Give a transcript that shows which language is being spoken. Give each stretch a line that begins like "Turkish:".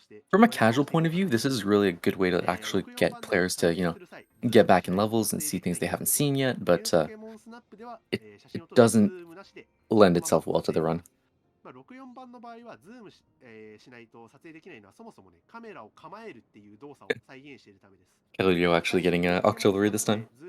English: From a casual point of view, this is really a good way to actually get players to, get back in levels and see things they haven't seen yet, but it doesn't lend itself well to the run.
Japanese: 64番の場合はズームしないと撮影できないのはそもそもねカメラを構えるっていう動作を再現しているためです。
English: Galileo actually getting Octillery this time.